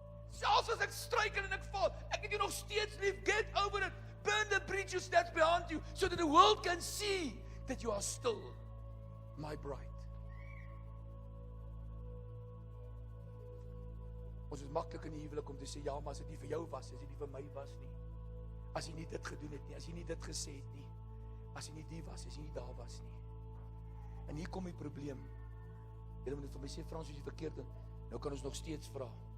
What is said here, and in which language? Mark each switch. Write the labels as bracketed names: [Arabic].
[Afrikaans] Selfs as ek struikel en ek val, ek het jou nog steeds lief. [English] Get over it. Burn the bridges that's behind you, so that the world can see that you are still my bride. [Afrikaans] Ons is maklik in die huwelik om te sê, ja, maar as dit nie vir jou was, as dit nie vir my was nie, as jy nie dit gedoen het nie, as jy nie dit gesê het nie, as jy nie die was, as jy nie daar was nie. En hier kom die probleem. Julle moet dit vir my sê, Frans, as jy verkeerd doen, nou kan ons nog steeds vra.